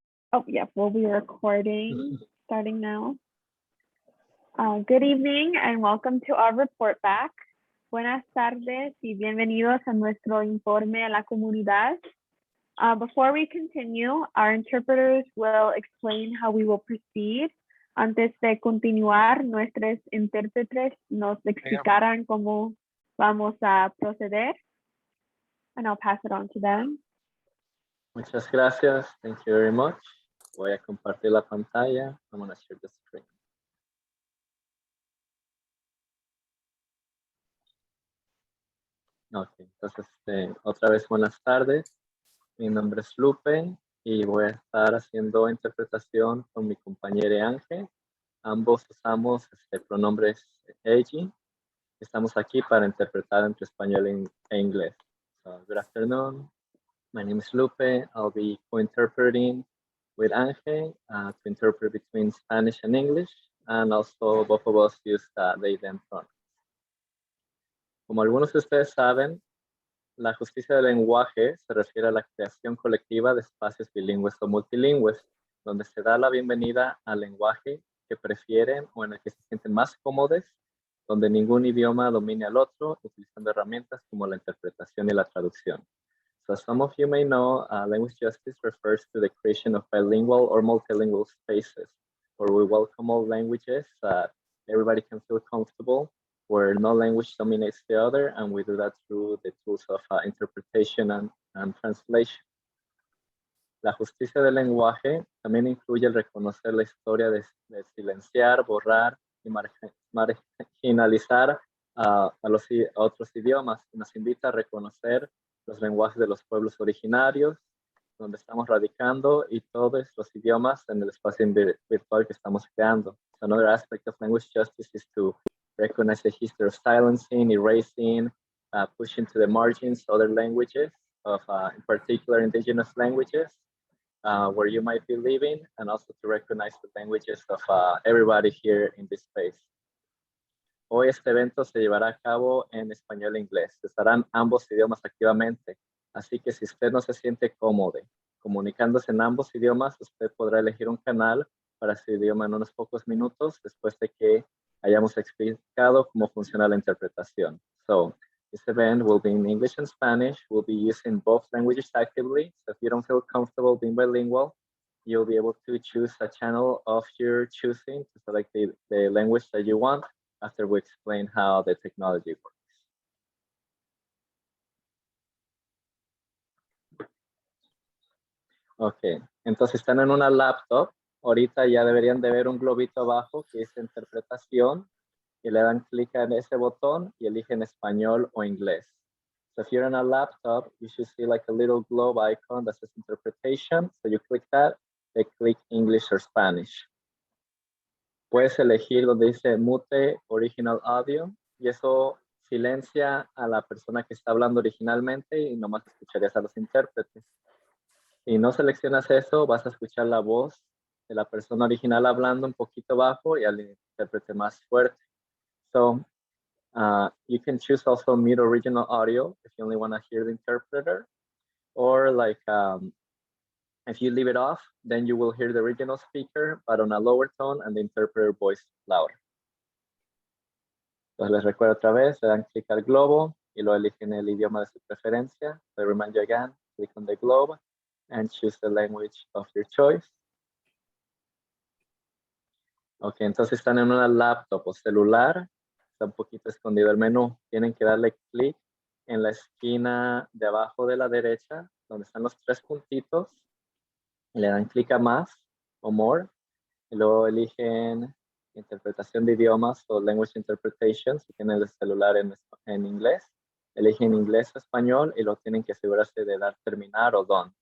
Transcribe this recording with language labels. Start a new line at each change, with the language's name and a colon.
English: Oh, yeah, we'll be recording starting now. Good evening and welcome to our report back.
Spanish: Buenas tardes y bienvenidos a nuestro informe a la comunidad.
English: Before we continue, our interpreters will explain how we will proceed.
Spanish: Antes de continuar, nuestros intérpretes nos explicarán cómo vamos a proceder.
English: And I'll pass it on to them.
Spanish: Muchas gracias.
English: Thank you very much.
Spanish: Voy a compartir la pantalla.
English: I'm going to share the screen.
Spanish: Ok, entonces otra vez buenas tardes. Mi nombre es Lupe y voy a estar haciendo interpretación con mi compañera Ángel. Ambos usamos pronombres ella. Estamos aquí para interpretar entre español e inglés.
English: So, good afternoon. My name is Lupe. I'll be co-interpreting with Ángel to interpret between Spanish and English, and also both of us use they, them pronouns.
Spanish: Como algunos de ustedes saben, la justicia del lenguaje se refiere a la creación colectiva de espacios bilingües o multilingües, donde se da la bienvenida al lenguaje que prefieren o en el que se sienten más cómodos, donde ningún idioma domine al otro, utilizando herramientas como la interpretación y la traducción.
English: So as some of you may know, language justice refers to the creation of bilingual or multilingual spaces where we welcome all languages, everybody can feel comfortable, where no language dominates the other, and we do that through the tools of interpretation and translation.
Spanish: La justicia del lenguaje también incluye el reconocer la historia de silenciar, borrar y marginalizar a otros idiomas, y nos invita a reconocer los lenguajes de los pueblos originarios, donde estamos radicando, y todos los idiomas en el espacio virtual que estamos creando.
English: So another aspect of language justice is to recognize the history of silencing, erasing, pushing to the margins other languages, of, in particular, indigenous languages, where you might be living, and also to recognize the languages of everybody here in this space.
Spanish: Hoy este evento se llevará a cabo en español e inglés. Se usarán ambos idiomas activamente, así que si usted no se siente cómodo comunicándose en ambos idiomas, usted podrá elegir un canal para su idioma en unos pocos minutos después de que hayamos explicado cómo funciona la interpretación.
English: So, this event will be in English and Spanish. We'll be using both languages actively, so if you don't feel comfortable being bilingual, you'll be able to choose a channel of your choosing to select the language that you want, after we explain how the technology works.
Spanish: Ok, entonces están en una laptop. Ahorita ya deberían de ver un globito abajo que dice interpretación, y le dan clic en ese botón y eligen español o inglés.
English: So if you're on a laptop, you should see like a little globe icon that says interpretation. So you click that, they click English or Spanish.
Spanish: Puedes elegir donde dice mute original audio, y eso silencia a la persona que está hablando originalmente y nomás escucharías a los intérpretes. Si no seleccionas eso, vas a escuchar la voz de la persona original hablando un poquito bajo y al intérprete más fuerte.
English: So you can choose also mute original audio if you only want to hear the interpreter, or like if you leave it off, then you will hear the original speaker, but on a lower tone, and the interpreter voice louder.
Spanish: Entonces les recuerdo otra vez, le dan clic al globo y lo eligen el idioma de su preferencia.
English: So I remind you again, click on the globe and choose the language of your choice.
Spanish: Ok, entonces están en una laptop o celular, está un poquito escondido el menú. Tienen que darle clic en la esquina de abajo de la derecha, donde están los tres puntitos. Le dan clic a más o more, y luego eligen interpretación de idiomas o language interpretation, si tienen el celular en inglés, eligen inglés o español y luego tienen que asegurarse de dar terminar o done.